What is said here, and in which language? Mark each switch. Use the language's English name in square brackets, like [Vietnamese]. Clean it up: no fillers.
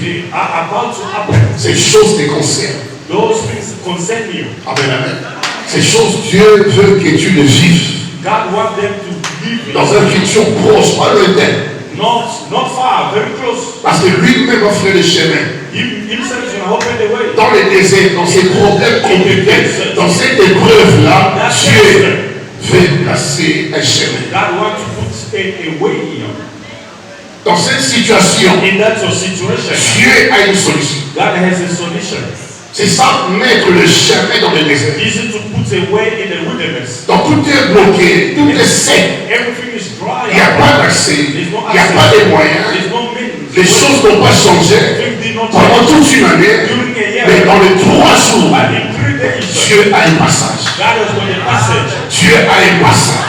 [English] They are about to happen. [French] Ces choses te concernent. [English] Those things concern you. [French] Amen, amen. Ces choses, Dieu veut que tu les vives. [English] God wants them to live in. [French] Dans un futur proche, pas lointain. [English] Not far, very close. [French] Parce que lui-même a fait le chemin. [English] Himself is going to open the way. [French] Dans les déserts, dans ces problèmes compliqués, dans cette épreuve-là, Dieu veut placer un chemin. [English] God wants to put a way here. [French] Dans cette situation, [English] In that situation, [French] Dieu a une solution. [English] God has a solution. [French] C'est ça, mettre le chemin dans le désert. [English] Easy to put a way in the wilderness. [French] Donc tout est bloqué, tout est sec. [English] Everything is dry. [French] Il n'y a pas d'accès, il n'y a pas de moyens. [English] There's no means. [French] Les choses n'ont pas changé [English] Things did not [French] pendant [English] change. [French] toute une année. [English] During a year, [French] Mais dans les 3 jours, [English] but in 3 days, [French] Dieu a un passage. [English] God has got a passage. [French] Dieu a un passage.